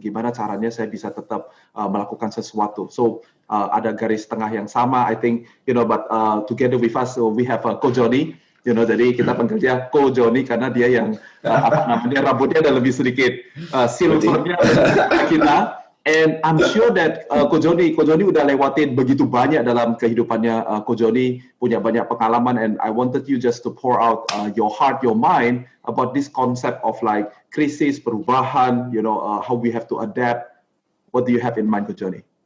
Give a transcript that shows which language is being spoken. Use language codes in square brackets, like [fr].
[id] Gimana caranya saya bisa tetap melakukan sesuatu. So, ada garis tengah yang sama. [en] I think, but together with us, we have Ko Joni. [id] Jadi kita panggil dia Ko Joni karena dia yang rambutnya ada lebih sedikit silvernya kita. [en] And I'm sure that [id] Ko Joni udah lewatin begitu banyak dalam kehidupannya. Ko Joni punya banyak pengalaman, [en] and I wanted you just to pour out your heart, your mind about this concept of like krisis, perubahan, how we have to adapt. What do you have in mind, Ko Joni?